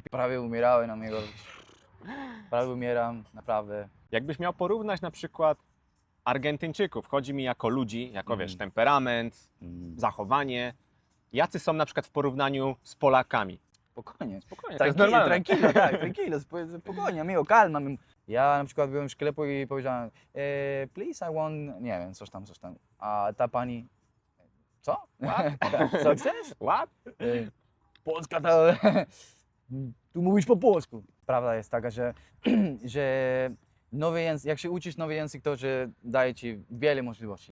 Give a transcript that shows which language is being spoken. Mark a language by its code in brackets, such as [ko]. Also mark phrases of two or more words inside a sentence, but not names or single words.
[pl] Prawie umierałem, amigo. Prawie umieram, naprawdę. Jakbyś miał porównać na przykład Argentyńczyków, chodzi mi jako ludzi, jako wiesz, temperament, zachowanie, jacy są na przykład w porównaniu z Polakami? Spokojnie. Spokojnie, to jest normalne. Tranquilo, tak, tranquilo, spokojnie, [es] amigo, calma. [pl] Ja na przykład byłem w sklepu i powiedziałem, [en] please I want, [pl] nie wiem, coś tam. A ta pani, co? Co chcesz? What? Polska to... Tu mówisz po polsku. Prawda jest taka, że nowy język, jak się uczysz nowy język, to że daje ci wiele możliwości.